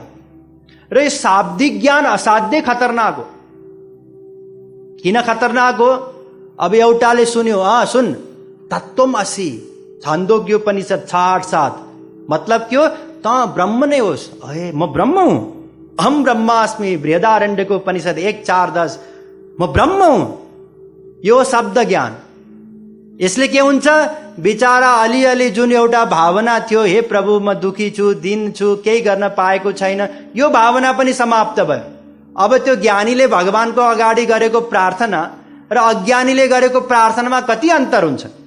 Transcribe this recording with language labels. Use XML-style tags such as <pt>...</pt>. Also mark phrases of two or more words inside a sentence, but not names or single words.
<ne>र यो शाब्दिक ज्ञान असाध्यै खतरनाक हो। किन खतरनाक हो? अब एउटाले सुन्यो, सुन</ne> <sa>तत्त्वम असि,</sa> <ne>छान्दोग्योपनिषद 6:8-7, मतलब के हो? त ब्रह्म नै होस्। अहे म ब्रह्म हुँ,</ne> <sa>अहम ब्रह्मास्मि।</sa> <ne>बृहदारण्यको उपनिषद 1:4-10, म ब्रह्म हुँ। यो शब्द ज्ञान। यसले के हुन्छ? बिचारा अलिअलि जुन एउटा भावना थियो, हे प्रभु म दुखी छु, दिन छु, केही गर्न पाएको छैन, यो भावना पनि समाप्त भयो। अब त्यो ज्ञानीले भगवानको अगाडि गरेको प्रार्थना र अज्ञानीले गरेको प्रार्थनामा कति अन्तर हुन्छ?</ne>